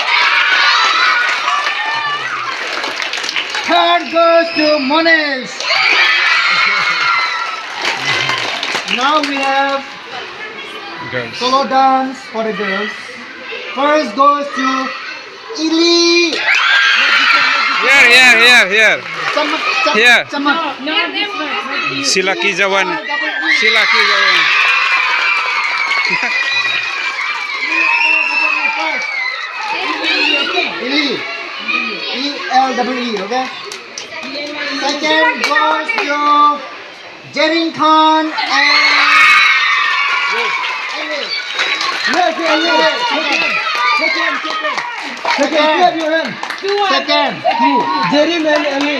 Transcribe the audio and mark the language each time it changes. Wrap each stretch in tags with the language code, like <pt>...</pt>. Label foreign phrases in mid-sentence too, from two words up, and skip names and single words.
<en>Third goes to Monesh. Now we have Girls. solo dance for the girls. First goes to Ili. Here. Here. Chamak. Sila Kijawan. Sila Kijawan. Eli. E-L-E-E, okay? Second goes to Jerrington and... Eli. Yes, Eli. Second. Two. Jerin and Ali.</en>